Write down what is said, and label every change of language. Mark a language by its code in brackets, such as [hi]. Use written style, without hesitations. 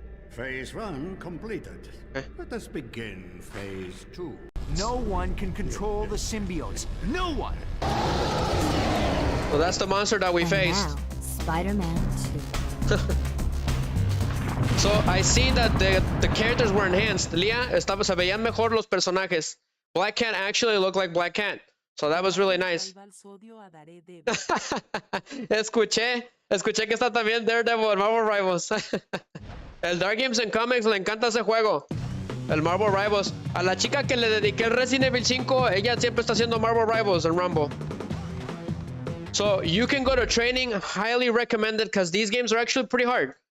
[en] Phase 1 completed. Let us begin Phase 2. No one can control the symbiotes. No one! So that's the monster that we And faced. now, Spider-Man 2. So I see that the characters were enhanced. [es] Lia, se veían mejor los personajes. [en] Black Cat actually looked like Black Cat. So that was really nice. [es] escuché que está también Daredevil en Marvel Rivals. El Dark Games and Comics le encanta ese juego. El Marvel Rivals. A la chica que le dediqué el Resident Evil 5, ella siempre está haciendo Marvel Rivals en Rumble. [en] So you can go to training, highly recommended, because these games are actually pretty hard.